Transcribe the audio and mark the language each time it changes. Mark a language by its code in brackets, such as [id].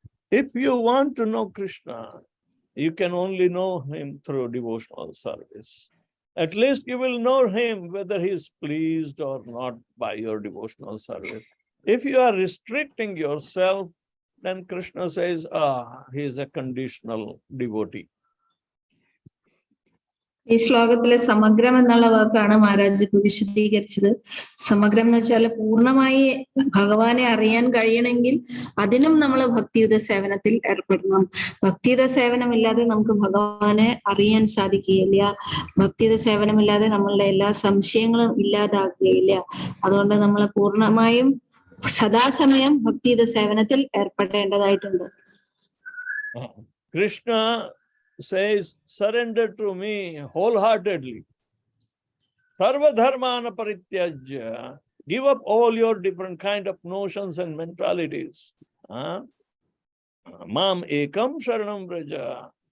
[en] If you want to know Krishna, you can only know him through devotional service. At least you will know him whether he is pleased or not by your devotional service. If you are restricting yourself, then Krishna says, he is a conditional devotee. [ml] ഈ ശ്ലോകത്തിലെ സമഗ്രം എന്നുള്ള വാക്കാണ് മഹാരാജ് ഇപ്പൊ വിശദീകരിച്ചത്. സമഗ്രം എന്ന് വെച്ചാൽ പൂർണ്ണമായി ഭഗവാനെ അറിയാൻ കഴിയണമെങ്കിൽ അതിനും നമ്മൾ ഭക്തിയുത സേവനത്തിൽ ഏർപ്പെടണം. ഭക്തിയുത സേവനമില്ലാതെ നമുക്ക് ഭഗവാനെ അറിയാൻ സാധിക്കുകയില്ല. ഭക്തിയുത സേവനമില്ലാതെ നമ്മളുടെ എല്ലാ സംശയങ്ങളും ഇല്ലാതാക്കുകയില്ല. അതുകൊണ്ട് നമ്മൾ പൂർണ്ണമായും സദാസമയം ഭക്തിയുത സേവനത്തിൽ ഏർപ്പെടേണ്ടതായിട്ടുണ്ട്. [en] Krishna says, surrender to me wholeheartedly. [sa] Sarva dharmana parityajya. [en] Give up all your different kind of notions and mentalities. [sa] Mam ekam sharanam vraja.